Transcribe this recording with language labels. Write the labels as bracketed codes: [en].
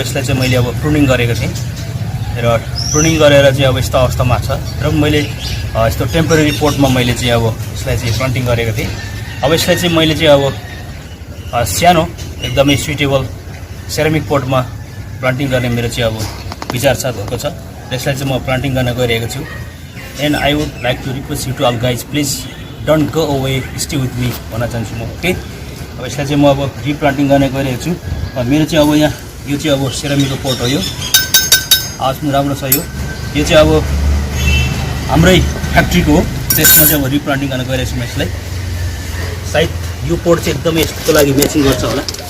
[ne] यसलाई चाहिँ मैले अब प्रुनिङ गरेको थिएँ र प्रुनिङ गरेर चाहिँ अब यस्तो अवस्थामा छ र मैले यस्तो टेम्पोरेरी पोटमा मैले चाहिँ अब यसलाई चाहिँ प्लान्टिङ गरेको थिएँ। अब यसलाई चाहिँ मैले चाहिँ अब सानो एकदमै सुइटेबल सेरामिक पोटमा प्लान्टिङ गर्ने मेरो चाहिँ अब विचार छ, भएको छ। यसलाई चाहिँ म प्लान्टिङ गर्न गइरहेको छु। [en] And I would like to request you to all guys, please don't go away, stay with me [ne] भन्न चाहन्छु म। ओके, अब यसलाई चाहिँ म अब रिप्लान्टिङ गर्ने गइरहेको छु। मेरो चाहिँ अब यहाँ यो चाहिँ अब सेरामिकको पोट हो। यो आवाज पनि राम्रो छ। यो चाहिँ अब हाम्रै फ्याक्ट्रीको हो। त्यसमा चाहिँ अब रिप्लान्टिङ गर्न गइरहेको छु म यसलाई। सायद यो पोट चाहिँ एकदमै यसको लागि म्याचिङ गर्छ होला।